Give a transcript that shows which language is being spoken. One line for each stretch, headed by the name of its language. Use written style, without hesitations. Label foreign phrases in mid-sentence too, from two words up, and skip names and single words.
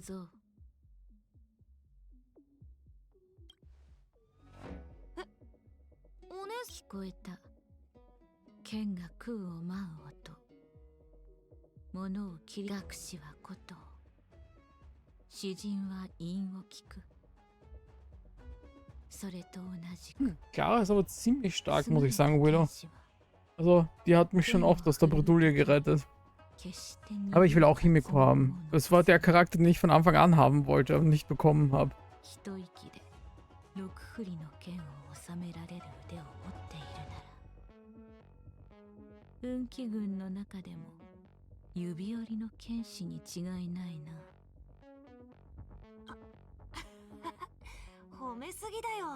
Japanese: 聞こえた。剣が空を舞う音。物を切り学士はこと。詩人は韻を聞く。それと同じく。
German: Clara ist aber ziemlich stark, muss ich sagen, Willow. Also, die hat mich schon oft aus der Bredouille gerettet. Aber ich will auch Himiko haben. Das war der Charakter, den ich von Anfang an haben wollte und nicht bekommen habe.
Japanese: 運気軍の中でも指折りの剣士に違いないな。褒めすぎだよ。